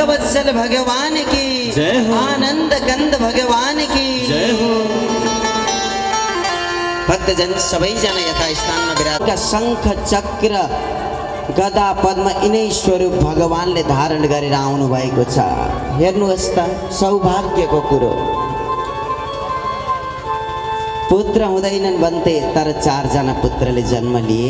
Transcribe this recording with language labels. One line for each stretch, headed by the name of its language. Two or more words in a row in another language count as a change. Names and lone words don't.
Hindi: वत्सल भगवान की जय हो। आनंद कंद भगवान की जय हो।
Nepali: भक्तजन सबैजना यथास्थानमा विराज शङ्ख चक्र गदा पद्म यिनै स्वरूप भगवानले धारण गरेर आउनु भएको छ। हेर्नुहोस् त सौभाग्यको कुरो। पुत्र हुँदैनन् भन्थे तर 4 जना पुत्रले जन्म लिए।